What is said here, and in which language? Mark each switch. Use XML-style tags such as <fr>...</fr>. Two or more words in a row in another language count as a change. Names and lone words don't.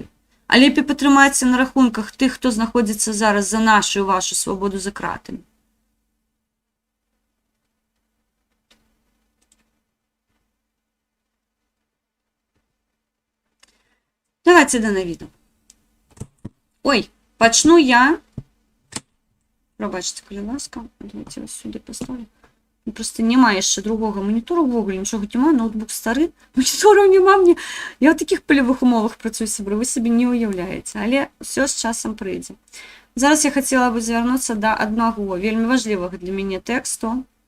<be>А лепей патрымайце на рахунках тых, хто знаходзіцца зараз за нашу і вашу свабоду за кратамі. Давайте да навіду. Ой, пачну я. Пробачце, калі ласка.</be> <uk>Давайте вас сюди поставлю.</uk> <be>Просто няма яшчэ другога монітору, ввогуле нічога няма, ноутбук стары, монітораў няма мне. Я ў такіх палявых умовах працую, сябры, вы сабе не ўяўляеце, але ўсё з часам прыйдзе. Зараз я хацела бы звярнуцца да аднаго вельмі важлівага для мяне тэксту.</be>